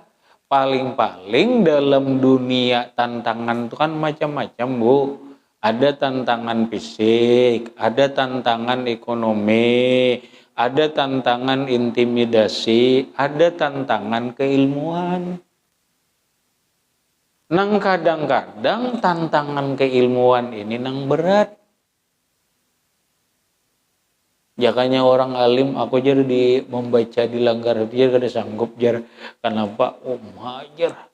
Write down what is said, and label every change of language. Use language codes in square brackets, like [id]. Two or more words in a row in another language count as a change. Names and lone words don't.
[id] Paling-paling dalam dunia tantangan itu kan macam-macam, Bu. Ada tantangan fisik, ada tantangan ekonomi, ada tantangan intimidasi, ada tantangan keilmuan. [bjn] Nang kadang-kadang tantangan keilmuan ini nang berat. Jakanya orang alim, aku jar di membaca di langgar itu jar kada sanggup jar. Kenapa? Oh majar.